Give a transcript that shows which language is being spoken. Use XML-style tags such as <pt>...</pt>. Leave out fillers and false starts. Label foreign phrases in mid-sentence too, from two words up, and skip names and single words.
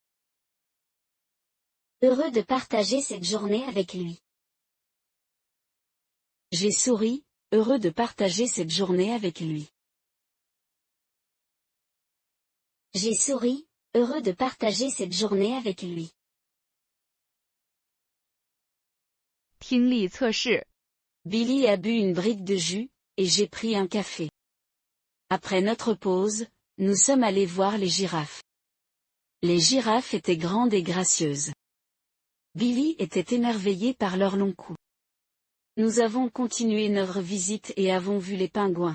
<fr>Heureux de partager cette journée avec lui. J'ai souri, heureux de partager cette journée avec lui. J'ai souri, heureux de partager cette journée avec lui.</fr> <zh>听力测试。</zh> <fr>Billy a bu une brique de jus, et j'ai pris un café. Après notre pause, nous sommes allés voir les girafes. Les girafes étaient grandes et gracieuses. Billy était émerveillé par leur long cou. Nous avons continué notre visite et avons vu les pingouins.</fr>